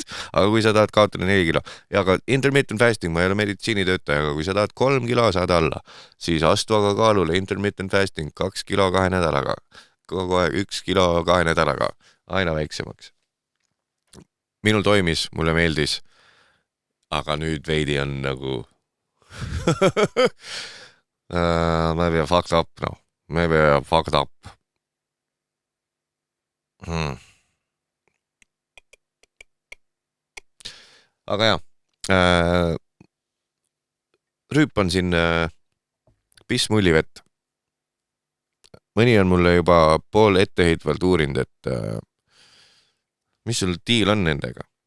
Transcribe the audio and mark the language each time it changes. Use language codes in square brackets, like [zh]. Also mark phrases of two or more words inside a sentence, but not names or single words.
[et] Aga kui sa tahad kaotada 4 kilo, ja aga [en] intermittent fasting, [et] ma ei ole meditsiinitöötaja, aga kui sa tahad 3 kilo saada alla, siis astu aga kaalule [en] intermittent fasting [et] 2 kilo 2 nädalaga. Kogu aeg 1 kilo 2 nädalaga, aina väiksemaks. Minul toimis, mulle meeldis, aga nüüd veidi on nagu [en] maybe fucked up, maybe fucked up. [et] Aga jah, rüüpan siin pissmullivett. Mõni on mulle juba pool etteheitvalt uurinud, et mis sul diil on nendega?